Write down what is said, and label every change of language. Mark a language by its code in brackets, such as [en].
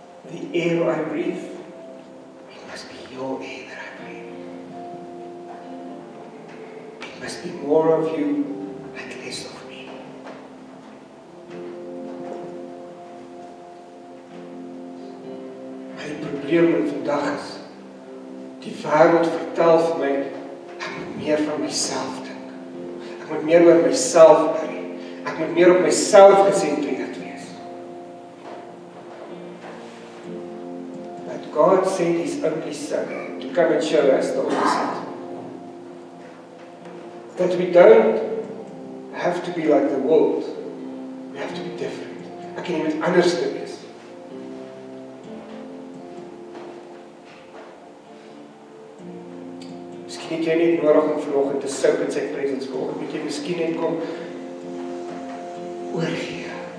[en] The air I breathe, it must be your air that I breathe. It must be more of You and less of me. [af] My probleem vandag is, die wêreld vertel vir my, ek moet meer van myself dink. Ek moet meer oor myself worry. Ek moet meer op myself gesentreerd wees. [en] But God sent His only Son to come and show us the opposite. That we don't have to be like the world. We have to be different. [af] Ek kan iemand anders te wees. Miskien het jy net nodig om vanoggend te soak in sy presence vanoggend. Moet jy miskien net kom oorgee.